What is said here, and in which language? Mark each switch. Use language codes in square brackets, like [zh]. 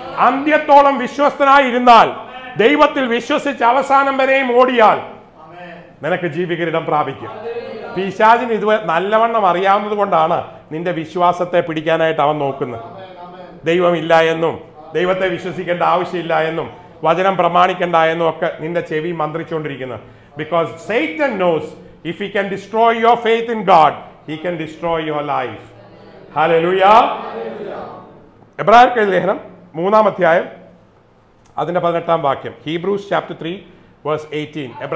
[ml] അന്ത്യത്തോളം വിശ്വസ്തനായിരുന്നാൽ, ദൈവത്തിൽ വിശ്വസിച്ച് അവസാനം വരെയും ഓടിയാൽ നിനക്ക് ജീവകിരീടം പ്രാപിക്കും. പിശാചിന് ഇത് നല്ലവണ്ണം അറിയാവുന്നത് കൊണ്ടാണ് നിന്റെ വിശ്വാസത്തെ പിടിക്കാനായിട്ട് അവൻ നോക്കുന്നത്. ദൈവമില്ല എന്നും ദൈവത്തെ വിശ്വസിക്കേണ്ട ആവശ്യമില്ല എന്നും വചനം പ്രമാണിക്കേണ്ട എന്നും ഒക്കെ നിന്റെ ചെവി മന്ത്രിച്ചുകൊണ്ടിരിക്കുന്നത്. [en] Because Satan knows if he can destroy your faith in God, he can destroy your life. Hallelujah. [ml] എബ്രായർക്കെഴുതിയ ലേഖനം 3-ാം അധ്യായം അതിന്റെ 18-ാം വാക്യം. [en] Hebrews chapter 3 verse 18.